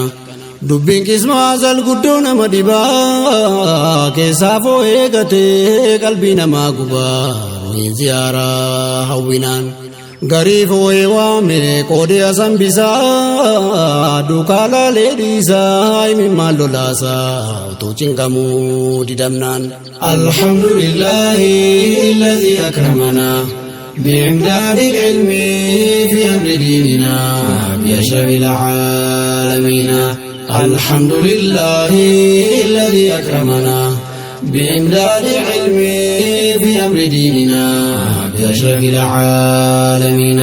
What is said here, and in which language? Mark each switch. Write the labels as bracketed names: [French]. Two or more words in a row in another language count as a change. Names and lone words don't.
[Oromo] dubbiin qismaa azal guddoo nama dhibaa keessaa foo eegatee qalbii namaa gubaa ruhiin ziyaaraa hawwinaan. garii foo'ee waame qoodee asambisaa duukaa laalee dhiisaa mimmaan lolaasaa utuu cinqamuu didamnaan. [Arabic] الحمد لله الذي أكرمنا بإمداد العلم في أمر ديننا بأشرف العالمين. الحمد لله الذي أكرمنا بإمداد العلم في أمر ديننا بأشرف العالمين.